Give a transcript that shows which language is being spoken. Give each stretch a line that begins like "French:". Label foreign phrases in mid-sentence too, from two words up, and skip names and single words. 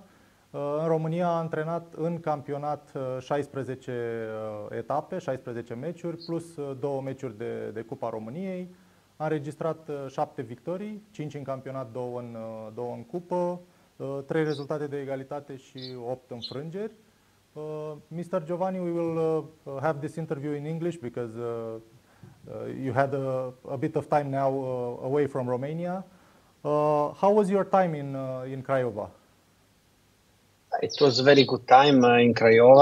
Romanian: În România a antrenat în campionat 16 etape, 16 meciuri, plus 2 meciuri de Cupa României. A înregistrat 7 victorii, 5 în campionat, 2 în cupă, 3 rezultate de egalitate și 8 înfrângeri.
English: Mr. Giovanni, we will have this interview in English because you had a bit of time now away from Romania. How was your time in Craiova? It was a very good time in Craiova.